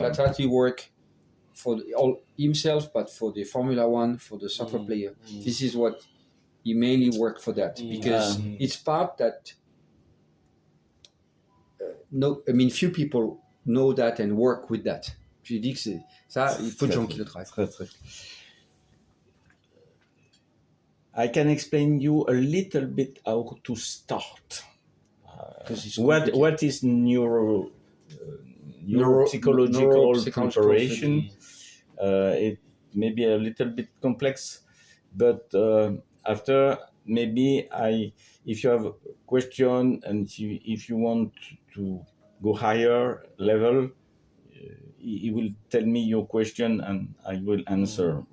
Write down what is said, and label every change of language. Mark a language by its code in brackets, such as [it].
[en] That's how he work for all himself, but for the Formula One, for the soccer player. This is what he mainly work for that because it's part that. Few people know that and work with that. [fr] Je dis que c'est ça, il faut de gens qui le travaillent. Très. [en] I can explain you a little bit how to start. What is neuropsychological preparation? It may be a little bit complex, but after maybe if you have a question and if you want to go higher level, he will tell me your question and I will answer.